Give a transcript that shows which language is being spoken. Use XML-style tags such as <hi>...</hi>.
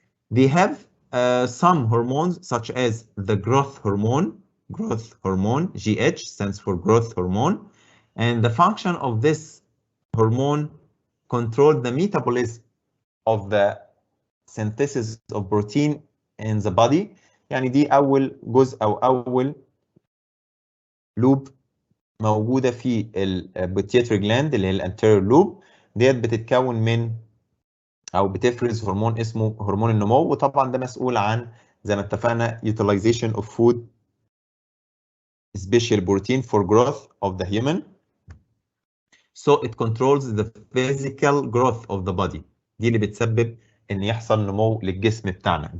<en>They have some hormones such as the growth hormone, GH stands for growth hormone, and the function of this hormone controls the metabolism of the synthesis of protein in the body.</en> <ar>يعني دي أول جزء أو أول لوب موجودة في البيتيوتري جلاند اللي هي الانتيريور لوب، ديت بتتكون من أو بتفرز هرمون اسمه هرمون النمو، وطبعا ده مسؤول عن زي ما اتفقنا</ar> <en>utilization of food special protein for growth of the human. So it controls the physical growth of the body.</en> <ar>دي اللي بتسبب ان يحصل نمو للجسم بتاعنا.</ar>